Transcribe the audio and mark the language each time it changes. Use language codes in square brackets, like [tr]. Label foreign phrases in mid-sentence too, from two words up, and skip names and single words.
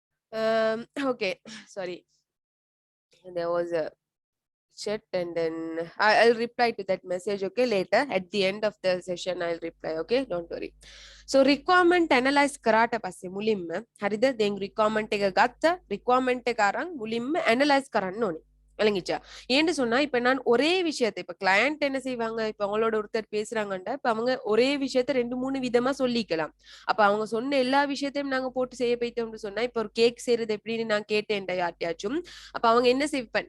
[en] Okay, sorry, there was a chat, and then I'll reply to that message, okay, later at the end of the session I'll reply, okay, don't worry. [si] So requirement analyze කරාට පස්සේ මුලින්ම හරිද දැන් requirement එක ගත්ත requirement එක අරන් මුලින්ම analyze කරන්න ඕනේ [ta] விளங்கிச்சா ஏன்னு சொன்னா இப்ப நான் ஒரே விஷயத்தை இப்ப கிளையண்ட் என்ன செய்வாங்க இப்ப அவங்களோட ஒருத்தர் பேசுறாங்கண்டா இப்ப அவங்க ஒரே விஷயத்த 2 3 விதமா சொல்லிக்கலாம் அப்ப அவங்க சொன்ன எல்லா விஷயத்தையும் நாங்க போட்டு செய்ய போயிட்டோம்னு சொன்னா இப்ப ஒரு கேக் செய்யறது எப்படின்னு நான் கேட்டேன்டா யார்ட்யாச்சும் அப்ப அவங்க என்ன செய்வேன்